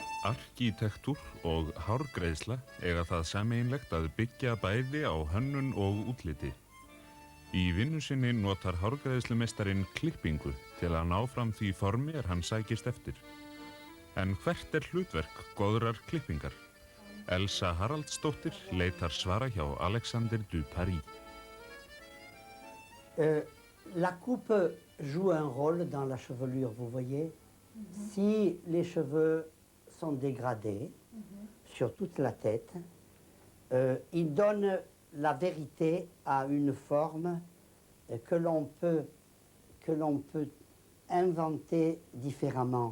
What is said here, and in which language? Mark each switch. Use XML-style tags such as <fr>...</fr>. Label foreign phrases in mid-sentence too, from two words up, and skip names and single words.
<is>Arkitektúr og hárgreiðsla eiga það sameiginlegt að byggja bæði á hönnun og útliti. Í vinnu sinni notar hárgreiðslumeistarinn klippingu til að ná fram því formi hann sækist eftir. En hvert hlutverk góðrar klippingar? Elsa Haraldsdóttir leitar svara hjá Alexander du Paris.</is> <fr>La coupe joue un rôle dans la chevelure, vous voyez. Si les cheveux sont dégradés sur toute la tête, ils donnent la vérité à une forme que l'on peut inventer différemment.</fr>